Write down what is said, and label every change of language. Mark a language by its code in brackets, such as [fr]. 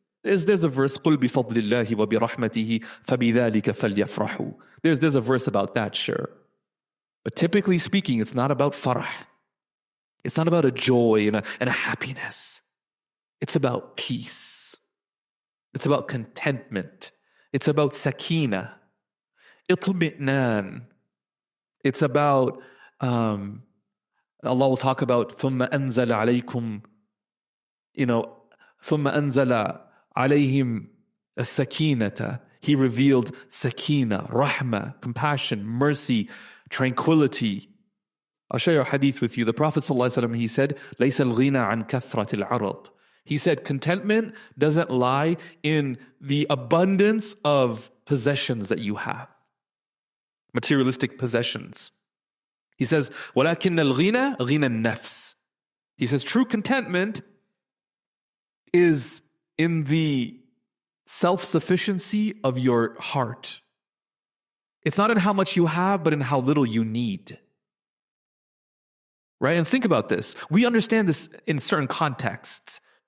[en] There's a verse, [ar] قُلْ بِفَضْلِ اللَّهِ وَبِرَحْمَتِهِ فَبِذَلِكَ فَلْيَفْرَحُوا. [en] There's a verse about that, sure. But typically speaking, it's not about farah. It's not about a joy and a happiness. It's about peace. It's about contentment. It's about sakina. Itmi'nan. It's about, Allah will talk about [ar] ثُمَّ أَنزَلَ عَلَيْكُمْ ثُمَّ أَنزَلَ عَلَيْهِمْ السَّكِينَةَ. [en] He revealed sakina, rahmah, compassion, mercy, tranquility. I'll share a hadith with you. The Prophet ﷺ, he said, [ar] لَيْسَ الْغِنَى عَنْ كَثْرَةِ الْعَرَضِ. [en] He said, contentment doesn't lie in the abundance of possessions that you have, materialistic possessions. He says, [ar] وَلَكِنَّ الْغِنَى غِنَى النَّفْسِ. [en] He says, true contentment is in the self-sufficiency of your heart. It's not in how much you have, but in how little you need. Right? And think about this. We understand this in certain contexts.